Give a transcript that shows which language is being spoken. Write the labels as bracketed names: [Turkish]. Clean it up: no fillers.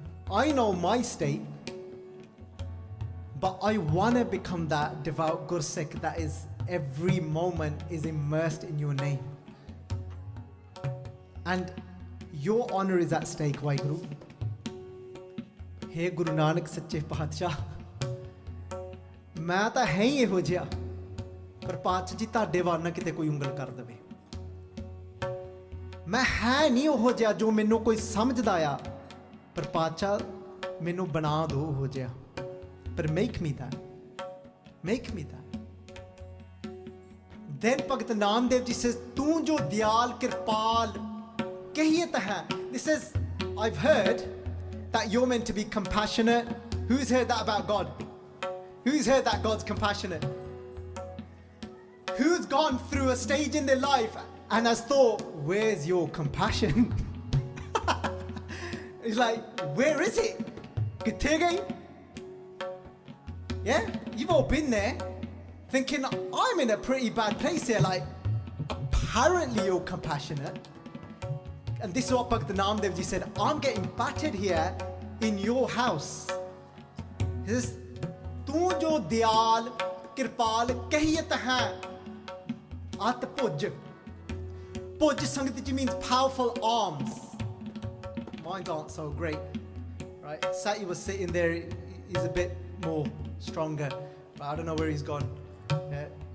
[English] I know my state, but I want to become that devout Gursikh that is every moment is immersed in your name. And your honor is at stake, Vaheguru. [Punjabi] Hey Guru Nanak Sache Paatshah, मैं ਤਾਂ ਹੈ ਹੀ ਇਹੋ ਜਿਹਾ ਪਰ ਪਾਤਸ਼ਾਹ ਜੀ ਤੁਹਾਡੇ ਵੱਲ ਨਾ ਕਿਤੇ ਕੋਈ ਉਂਗਲ ਕਰ ਦੇਵੇ ਮੈਂ ਹੈ ਨਹੀਂ ਉਹ ਜਿਹਾ ਜੋ ਮੈਨੂੰ ਕੋਈ ਸਮਝਦਾ ਆ ਪਰ ਪਾਤਸ਼ਾਹ ਮੈਨੂੰ ਬਣਾ ਦਿਓ ਉਹ ਜਿਹਾ ਪਰ [English] make me that then Bhagat Naam Dev Ji says [Punjabi] ਤੂੰ ਜੋ ਦਿਆਲ ਕਿਰਪਾਲ ਕਹੀਤ ਹੈ. [English] This is, I've heard that you're meant to be compassionate. Who's heard that about God? Who's heard that God's compassionate? Who's gone through a stage in their life and has thought, where's your compassion? It's like, where is it? [Punjabi] Kithe gayi? [English] Yeah? You've all been there thinking, I'm in a pretty bad place here. Like, apparently you're compassionate. And this is what Bhagat Naam Dev Ji said, I'm getting battered here in your house. He says, [Punjabi] तू जो दयाल कृपाल कहियत है [English] at puj. Puj Sangat ji means powerful arms. Mine aren't so great, right? Sakhi was sitting there, he's a bit more stronger, but I don't know where he's gone. Yeah.